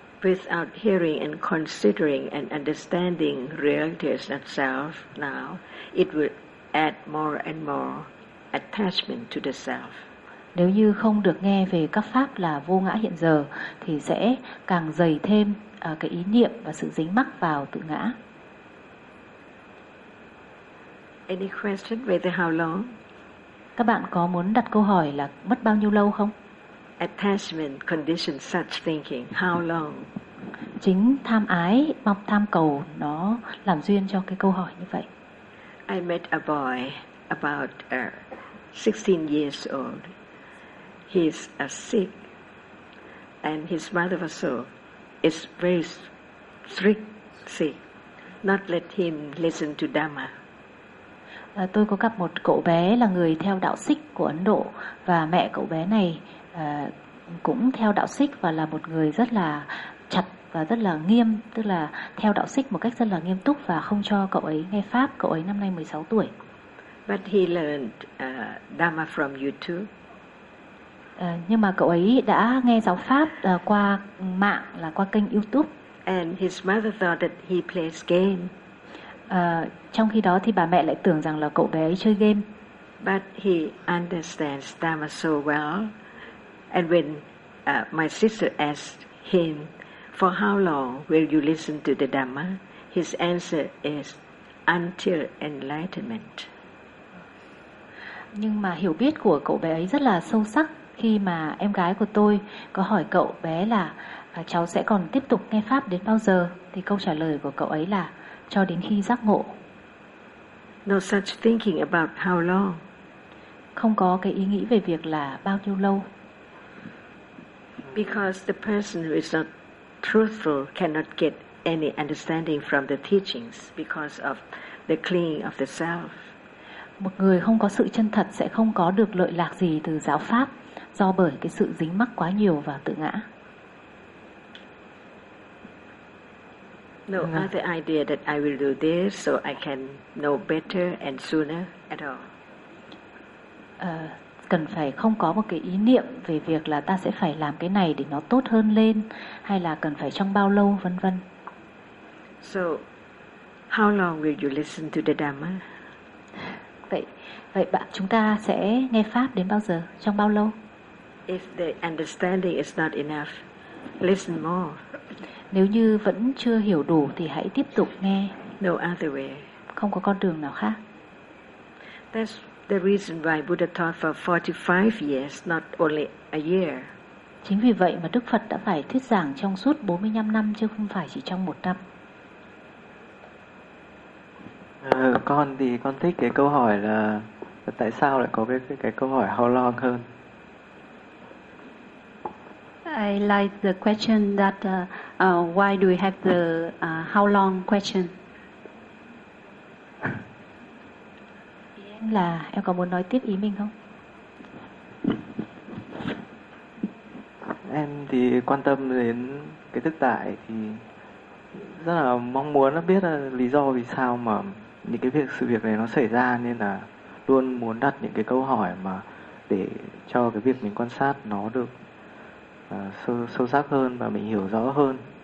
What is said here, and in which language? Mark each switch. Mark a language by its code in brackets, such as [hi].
[en] Without hearing and considering and understanding reality as itself now, it will add more and more attachment to the self. [vi] Nếu như không được nghe về các pháp là vô ngã hiện giờ thì sẽ càng dày thêm cái ý niệm và sự dính mắc vào tự ngã. [en] Any question whether how long? [vi] Các bạn có muốn đặt câu hỏi là mất bao nhiêu lâu không? [en] Attachment condition such thinking, how long? [vi] Chính tham ái, mong tham cầu nó làm duyên cho cái câu hỏi như vậy. [en] I met a boy about 16 years old. He's a sick and his mother was so is very strict sick, not let him listen to Dhamma. [vi] Tôi có gặp một cậu bé là người theo đạo Sikh của Ấn Độ và mẹ cậu bé này cũng theo đạo Sikh và là một người rất là chặt và rất là nghiêm, tức là theo đạo Sikh một cách rất là nghiêm túc và không cho cậu ấy nghe pháp. Cậu ấy năm nay 16 tuổi. [en] But he learned Dhamma from YouTube. [vi] Nhưng mà cậu ấy đã nghe giáo pháp qua mạng, là qua kênh YouTube. [en] And his mother thought that he plays game. [vi] Trong khi đó thì bà mẹ lại tưởng rằng là cậu bé ấy chơi game. [en] But he understands Dhamma so well. And when my sister asked him, for how long will you listen to the Dhamma? His answer is, until enlightenment. [vi] Nhưng mà hiểu biết của cậu bé ấy rất là sâu sắc khi mà em gái của tôi có hỏi cậu bé là cháu sẽ còn tiếp tục nghe pháp đến bao giờ? Thì câu trả lời của cậu ấy là cho đến khi giác ngộ. [en] No such thinking about how long. [vi] Không có cái ý nghĩ về việc là bao nhiêu lâu. [en] Because the person who is not truthful cannot get any understanding from the teachings because of the clinging of the self. [vi] Một người không có sự chân thật sẽ không có được lợi lạc gì từ giáo pháp do bởi cái sự dính mắc quá nhiều vào tự ngã. [en] No other idea that I will do this so I can know better and sooner at all. [vi] Cần phải không có một cái ý niệm về việc là ta sẽ phải làm cái này để nó tốt hơn lên hay là cần phải trong bao lâu vân vân. [en] So how long will you listen to the Dhamma? [vi] Vậy bạn, chúng ta sẽ nghe pháp đến bao giờ, trong bao lâu? [en] If the understanding is not enough, listen more. [vi] Nếu như vẫn chưa hiểu đủ thì hãy tiếp tục nghe. [en] No other way. [vi] Không có con đường nào khác. [en] That's the reason why Buddha taught for 45 years, not only a year. [vi] Chính vì vậy mà Đức Phật đã phải thuyết giảng trong suốt 45 năm chứ không phải chỉ trong một năm. Con thì con thích cái câu hỏi là tại sao lại có cái câu hỏi [en] how long [vi] hơn. [en] I like the question that why do we have the how long question? [vi] Là em có muốn nói tiếp ý mình không? Em thì quan tâm đến cái thực tại thì rất là mong muốn biết là lý do vì sao mà những cái việc sự việc này nó xảy ra, nên là luôn muốn đặt những cái câu hỏi mà để cho cái việc mình quan sát nó được sâu sắc hơn và mình hiểu rõ hơn.